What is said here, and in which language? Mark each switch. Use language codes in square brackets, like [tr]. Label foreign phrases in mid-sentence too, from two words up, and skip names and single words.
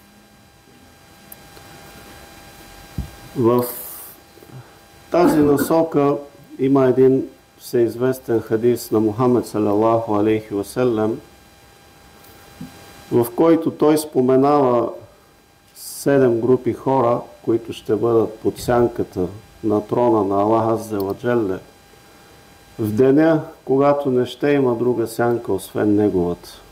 [bg] В тази насока има един всеизвестен хадис на Мухаммед [ar] صلى الله عليه وسلم, [bg] в който той споменава 7 групи хора, които ще бъдат под сянката на трона на Аллах [ar] عز وجل [bg] в деня, когато не ще има друга сянка, освен неговата.